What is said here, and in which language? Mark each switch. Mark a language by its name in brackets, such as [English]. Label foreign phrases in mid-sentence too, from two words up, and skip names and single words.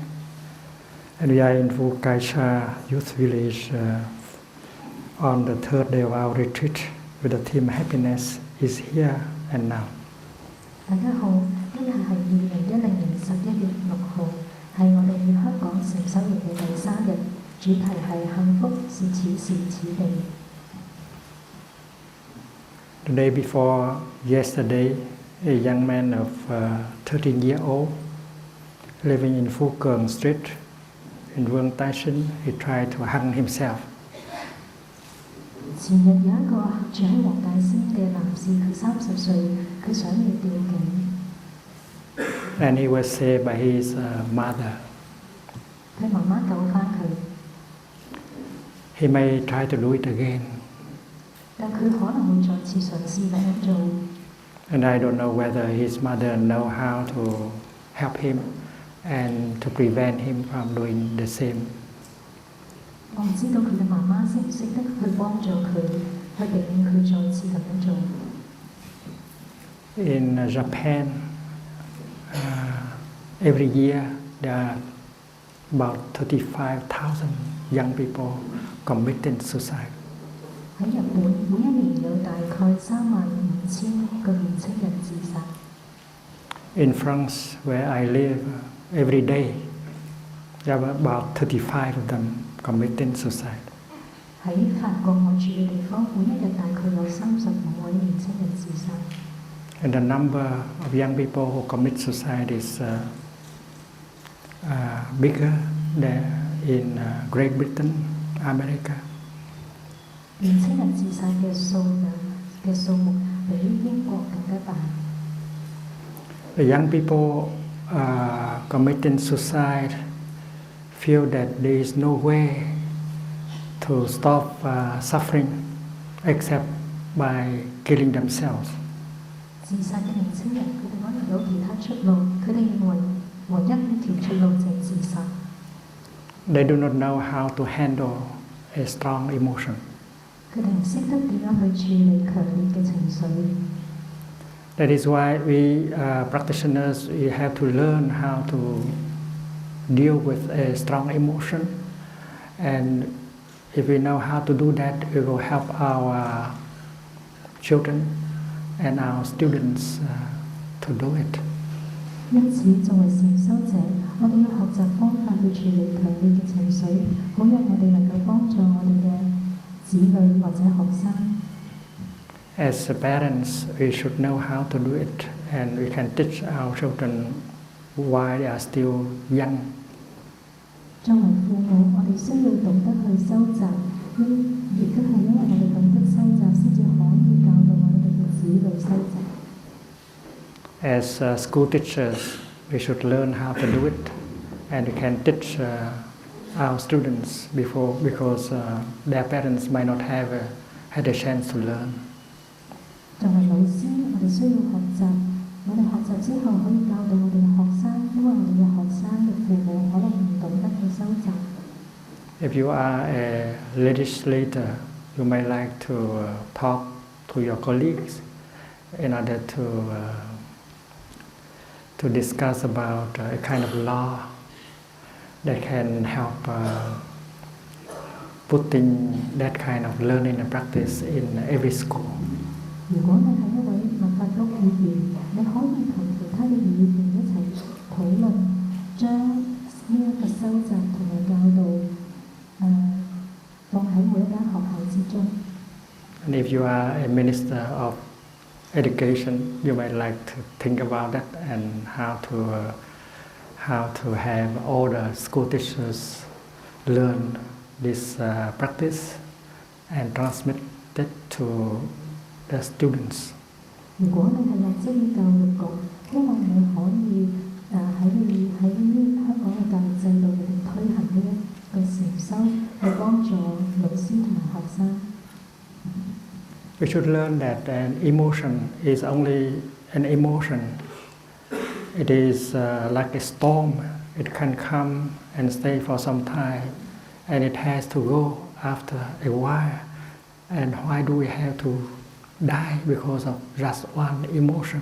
[English] And we are in Vukaisha Youth Village on the third day of our retreat with the theme Happiness is here and now. [Cantonese] 大家好，今日係2010年11月6號，係我哋香港禪修營嘅第3日，主題係幸福是此時此地。 [English] The day before yesterday, a young man of 13 years old living in Phu Quang Street in Vương Tai Sinh, he tried to hang himself. [Cantonese] 前日有一個住喺黃大仙嘅男士，佢30歲，佢想要吊頸。 [English] And he was saved by his mother. [Cantonese] 佢媽媽救返佢。 [English] He may try to do it again. [Cantonese] 但佢可能會再次嘗試咁樣做。 [English] And I don't know whether his mother know how to help him and to prevent him from doing the same. [Cantonese] 我唔知道佢嘅媽媽識唔識得去幫助佢，去避免佢再次咁樣做。 [English] In Japan, every year there are about 35,000 young people committing suicide. [Cantonese] 喺日本，每一年有大概35,000個年青人自殺。 [English] In France, where I live, every day there are about 35 of them committing suicide. [Cantonese] 喺法國我住嘅地方，每一日大概有35位年青人自殺。 [English] And the number of young people who commit suicide is bigger than in Great Britain, America. [Cantonese] 年青人自殺嘅數目比英國更加大。 [English] The young people committing suicide feel that there is no way to stop suffering except by killing themselves. [Cantonese] 自殺嘅年青人，佢哋可能有其他出路，佢哋認為唯一一條出路就係自殺。 [English] They do not know how to handle a strong emotion. [Cantonese] 佢哋唔識得點樣去處理強烈嘅情緒。 [English] That is why we practitioners we have to learn how to deal with a strong emotion, and if we know how to do that, it will help our children and our students to do it. [Cantonese] 因此，作為禪修者，我哋要學習方法去處理強烈嘅情緒，好讓我哋能夠幫助我哋嘅子女或者學生。 [English] As parents, we should know how to do it, and we can teach our children while they are still young. [Cantonese] 作為父母，我哋需要懂得去收集，亦都係因為我哋懂得收集，先至可以教導我哋嘅子女收集。 [English] As school teachers, we should learn how to do it, and we can teach our students because their parents might not have had a chance to learn. [Cantonese] 作為老師，我哋需要學習。我哋學習之後可以教導我哋嘅學生，因為我哋嘅學生嘅父母可能唔懂得去收集。 [English] If you are a legislator, you may like to talk to your colleagues in order to discuss about a kind of law that can help putting that kind of learning and practice in every school. [Cantonese] 如果你係一位立法局議員，你可以同其他嘅議員一齊討論，將呢一個收集同埋教導 [English] And if you are a minister of education, you might like to think about that and how to have all the school teachers learn this practice and transmit it to the students. [Cantonese] 如果你係立職於教育局，希望你可以喺香港嘅教育制度入邊推行呢一個禪修，去幫助老師同埋學生。 [English] We should learn that an emotion is only an emotion. It is like a storm. It can come and stay for some time, and it has to go after a while. And why do we have to die because of just one emotion?